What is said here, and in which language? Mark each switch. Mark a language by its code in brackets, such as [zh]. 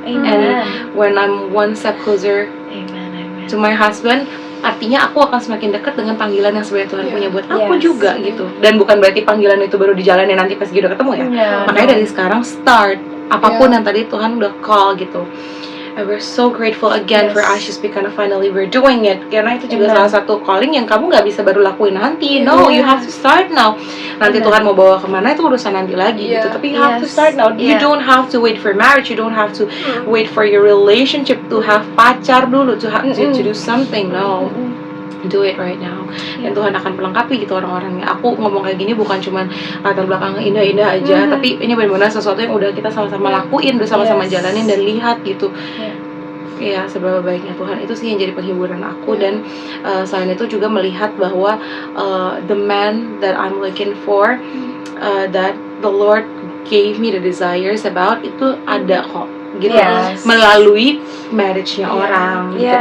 [en] And when I'm one step closer to my husband, [id] artinya aku akan semakin dekat dengan panggilan yang sebenarnya Tuhan punya buat aku juga gitu. Dan bukan berarti panggilan itu baru dijalani nanti pas udah ketemu ya. Makanya dari sekarang start apapun yang tadi Tuhan udah call gitu. [en] And we're so grateful again for Ashes because finally we're doing it. [id] Karena itu juga salah satu calling yang kamu nggak bisa baru lakuin nanti. [en] No, you have to start now. [id] Nanti Tuhan mau bawa kemana itu urusan nanti lagi gitu. [en] Tapi you have to start now. You don't have to wait for marriage. You don't have to wait for your relationship to have [id] pacar dulu [en] to have to do something. No. Do it right now. [id] Dan Tuhan akan melengkapi gitu orang-orangnya. Aku ngomong kayak gini bukan cuman latar belakang indah-indah aja, tapi ini benar-benar sesuatu yang udah kita sama-sama lakuin, udah sama-sama jalanin dan lihat gitu. Ya, seberapa baiknya Tuhan. Itu sih yang jadi penghiburan aku. Dan selain itu juga melihat bahwa [en] the man that I'm looking for, that the Lord gave me the desires about, [id] itu ada kok gitu, melalui marriage-nya orang gitu.